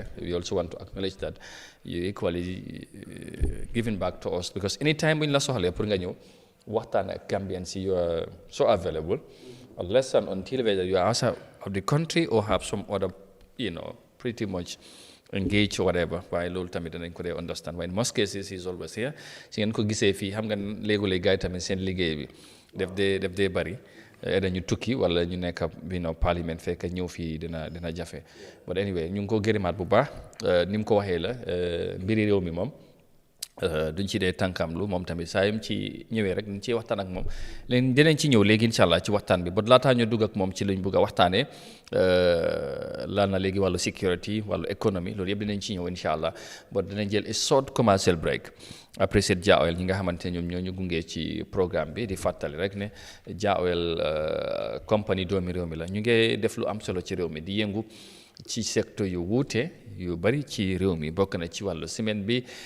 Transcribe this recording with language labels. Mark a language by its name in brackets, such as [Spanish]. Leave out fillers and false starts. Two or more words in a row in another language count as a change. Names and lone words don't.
[English] We also want to acknowledge that you equally giving back to us, because anytime we lost Gambians, you are so available, unless and until whether you are outside of the country or have some other, pretty much engage or whatever. [Wolof] Why loolu tamit danañ ko dee understand. [English] Why in most cases he's always here. [Wolof] Si ngeen ko gisee fii xam nga léegi gars yi tamit seen liggéey bi def dee bari. Dañu tukki wala ñu nekk parliament fekk ñëw fii dina jafe. But anyway ñu ngi ko gërëmaat bu baax ni mu ko waxee la mbiri réew mi moom duñ ci dee tànkam lu moom tamit saa yim ci ñëwee rek dañ ciy waxtaan ak moom leen dinañ ci ñëw léegi [Arabic] إن شاء الله [Wolof] ci waxtaan bi ba laataa ñu dugg ak moom ci lañ bëgg a waxtaanee laal na léegi wàllu security wàllu économie loolu yëpp dinañ ci ñëw [Arabic] إن شاء الله [Wolof] ba dinañ jël [English] a short commercial break [French] après cette [Wolof] Jah Oil ñi nga xamante ne ñoom ñoo ñu gungee ci programme bi di fàttali rek ne Jah Oil compagnie doomi réew mi la ñu ngi def lu am solo ci réew mi di yëngu ci secteur yu wuute yu bari ci réew mi bokk na ci wàllu ciment bi